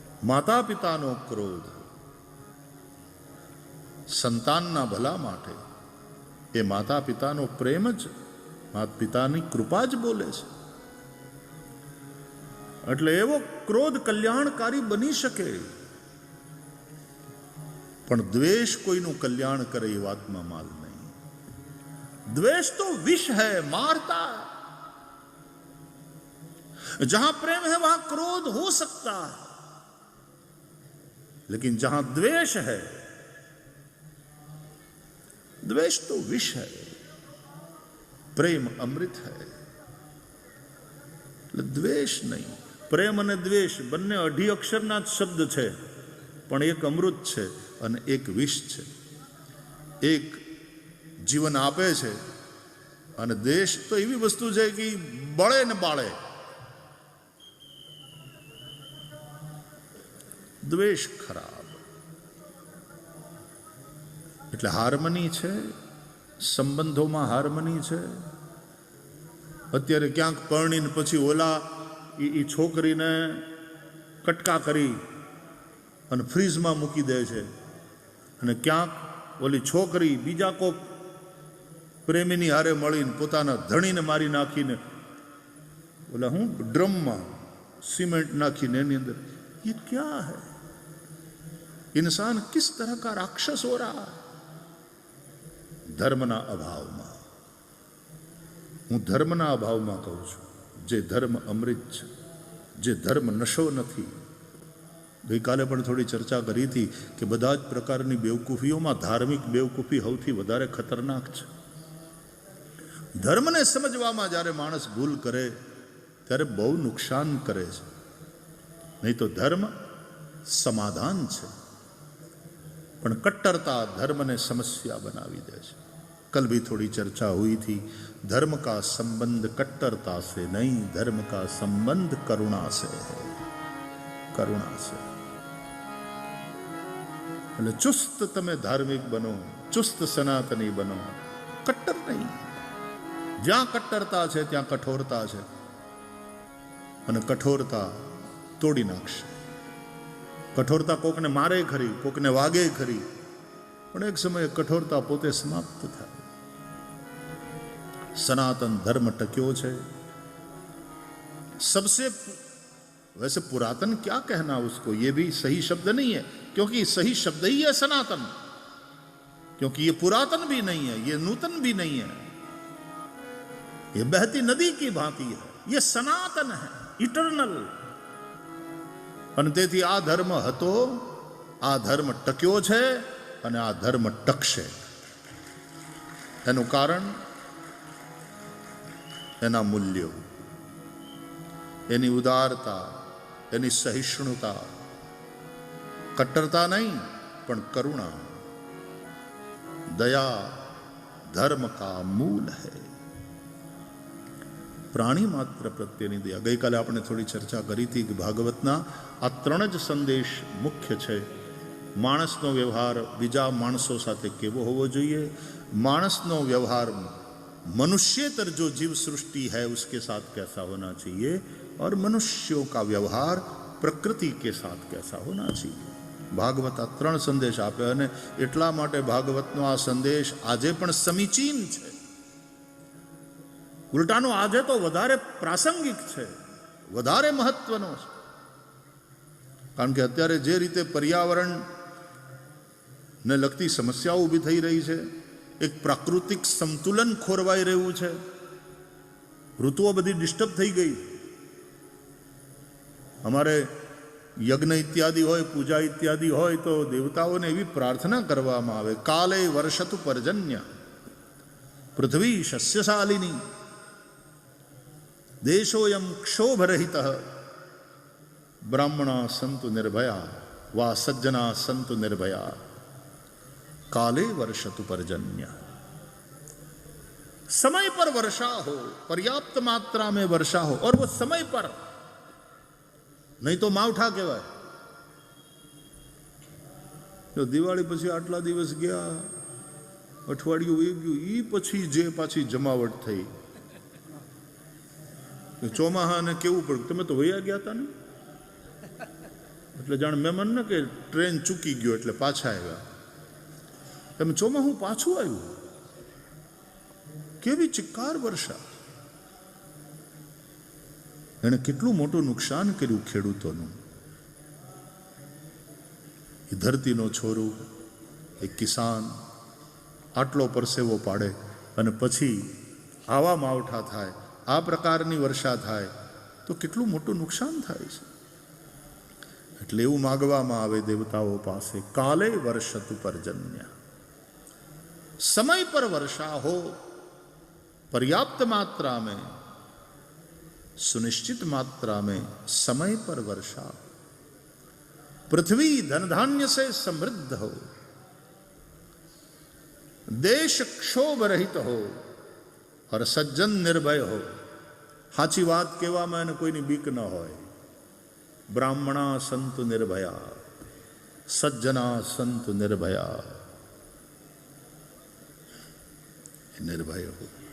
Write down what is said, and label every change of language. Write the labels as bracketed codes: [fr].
[gu] માતા પિતાનો ક્રોધ સંતાનના ભલા માટે, એ માતા પિતાનો પ્રેમ જ, માતા પિતાની કૃપા જ બોલે છે. એટલે એવો ક્રોધ કલ્યાણકારી બની શકે, પણ દ્વેષ કોઈનું કલ્યાણ કરે એ વાતમાં માલ નહીં. દ્વેષ તો વિષ [hi] है, मारता. जहां प्रेम है वहां क्रोध हो सकता है, लेकिन जहां द्वेष है, द्वेष तो विष है, प्रेम अमृत है. [gu] દ્વેષ નહીં. પ્રેમ અને દ્વેષ બંને અઢી અક્ષરના જ શબ્દ છે, પણ એક અમૃત છે અને એક વિષ છે. એક જીવન આપે છે અને દ્વેષ તો એવી વસ્તુ છે કે બળે ને બાળે. દ્વેષ ખરાબ. એટલે હાર્મની છે, સંબંધોમાં હાર્મની છે. અત્યારે ક્યાંક પરણીને પછી ઓલા એ છોકરીને કટકા કરી અને ફ્રીજમાં મૂકી દે છે, અને ક્યાંક ઓલી છોકરી બીજા કોક પ્રેમીની હારે મળીને પોતાના ધણીને મારી નાખીને ઓલા હું ડ્રમમાં સિમેન્ટ નાખીને એની અંદર. [hi] ये क्या है? इंसान किस तरह का राक्षस हो रहा है? [gu] ધર્મના અભાવમાં. હું ધર્મના અભાવમાં કહું છું. જે ધર્મ અમૃત છે, જે ધર્મ નશો નથી. ગઈકાલે પણ થોડી ચર્ચા કરી હતી કે બધા જ પ્રકારની બેવકૂફીઓમાં ધાર્મિક બેવકૂફી સૌથી વધારે ખતરનાક છે. ધર્મને સમજવામાં જ્યારે માણસ ભૂલ કરે ત્યારે બહુ નુકસાન કરે છે. નહીં તો ધર્મ સમાધાન છે, પણ कट्टरता धर्म ने समस्या बनावी दे છે. [hi] कल भी थोड़ी चर्चा हुई थी, धर्म का संबंध कट्टरता से नहीं, धर्म का संबंध करुणा से है. करुणा से. [gu] એટલે ચુસ્ત તમે ધાર્મિક બનો, ચુસ્ત સનાતની બનો, કટ્ટર નહીં. જ્યાં કટ્ટરતા છે ત્યાં કઠોરતા છે, અને કઠોરતા તોડી નાખશે. કઠોરતા કોકને મારે ખરી, કોકને વાગે ખરી, પણ એક સમયે કઠોરતા પોતે સમાપ્ત થાય. सनातन धर्म टक्यो છે. [hi] सबसे वैसे पुरातन क्या कहना उसको, ये भी सही शब्द नहीं है, क्योंकि सही शब्द ही है सनातन, क्योंकि ये पुरातन भी नहीं है, ये नूतन भी नहीं है, ये बहती नदी की भांति है, ये सनातन है, इटर्नल. [gu] અને તેથી આ ધર્મ હતો, આ ધર્મ ટક્યો છે અને આ ધર્મ ટકશે. એનું કારણ એના મૂલ્યો, એની ઉદારતા, એની સહિષ્ણુતા. કટ્ટરતા નહીં પણ કરુણા, દયા [hi] ધર્મ કા મૂલ હૈ. [gu] પ્રાણી માત્ર પ્રત્યેની દયા. ગઈકાલે આપણે થોડી ચર્ચા કરી હતી કે ભાગવતના આ 3 જ સંદેશ મુખ્ય છે. માણસનો વ્યવહાર બીજા માણસો સાથે કેવો હોવો જોઈએ, માણસનો વ્યવહાર [hi] मनुष्यतर जो जीव सृष्टि है उसके साथ कैसा होना चाहिए, और मनुष्यों का व्यवहार प्रकृति के साथ कैसा होना चाहिए. [gu] भागवत आ 3 संदेश आपे, અને એટલા માટે ભાગવતનો આ સંદેશ આજે પણ સમીચીન છે. ઉલટાનો આજે તો વધારે પ્રાસંગિક છે, વધારે મહત્વનો છે. કારણ કે અત્યારે જે રીતે પર્યાવરણને લગતી સમસ્યાઓ ઊભી થઈ રહી છે, એક પ્રાકૃતિક સંતુલન ખોરવાઈ રહ્યું છે, ઋતુઓ બધી ડિસ્ટર્બ થઈ ગઈ, અમારે યજ્ઞ ઇત્યાદિ હોય, પૂજા ઇત્યાદિ હોય તો દેવતાઓને એવી પ્રાર્થના કરવામાં આવે, [sa] કાલે વર્ષતુ પર્જન્ય, પૃથ્વી શસ્યશાલિની, દેશોયમ ક્ષોભરહિત, બ્રાહ્મણા સંતુ નિર્ભયા વા સજ્જના સંતુ નિર્ભયા, काले वर्षतु पर्जन्य। [hi] समय पर वर्षा हो, पर्याप्त मात्रा में वर्षा हो, और वो समय पर, नहीं तो [gu] मावठा कहेवाय। जो दिवाળી પછી આટલા દિવસ ગયા, અઠવાડિયું વી ગયું, ઈ પછી જે પાછી જમાવટ થઈ, ચોમાહાને કેવું પડ્યું, તમે તો વયા ગયા હતા ને, એટલે જાણ મહેમાન ને કે ટ્રેન ચૂકી ગયો એટલે પાછા આવ્યા, એમ ચોમાહું પાછું આવ્યું, કેવી ચિક્કાર વર્ષા, એને કેટલું મોટું નુકસાન કર્યું ખેડૂતોનું. એ ધરતીનો છોરું, એ કિસાન આટલો પરસેવો પાડે અને પછી આવા માવઠા થાય, આ પ્રકારની વર્ષા થાય તો કેટલું મોટું નુકસાન થાય છે. એટલે એવું માગવામાં આવે દેવતાઓ પાસે, [sa] કાલે વર્ષતુ પર્જન્ય, [hi] समय पर वर्षा हो, पर्याप्त मात्रा में, सुनिश्चित मात्रा में समय पर वर्षा, पृथ्वी धन धान्य से समृद्ध हो, देश क्षोभ रहित हो और सज्जन निर्भय हो. [gu] साची बात कहेवामां એને કોઈની બીક ન હોય. [sa] બ્રાહ્મણા સંતુ નિર્ભયા, સજ્જના સંતુ નિર્ભયા, [gu] નિર્ભય હો.